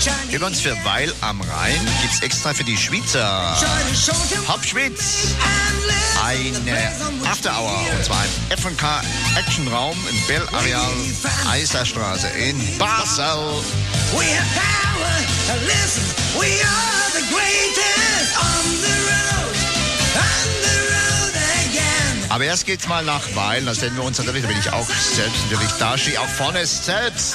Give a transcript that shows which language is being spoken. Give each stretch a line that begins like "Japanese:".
German: Übrigens für Weil am Rhein gibt es extra für die Schweizer Hauptschwitz eine After-Hour. Und zwar im F&K-Actionraum im Bell Areal Eiserstraße in Basel.
English: We have power to listen. We are the greatest on the road. On the road again.
German: Aber erst geht's mal nach Weil. Da sehen wir uns natürlich. Da bin ich auch selbst natürlich da. Stehe auch vorne selbst.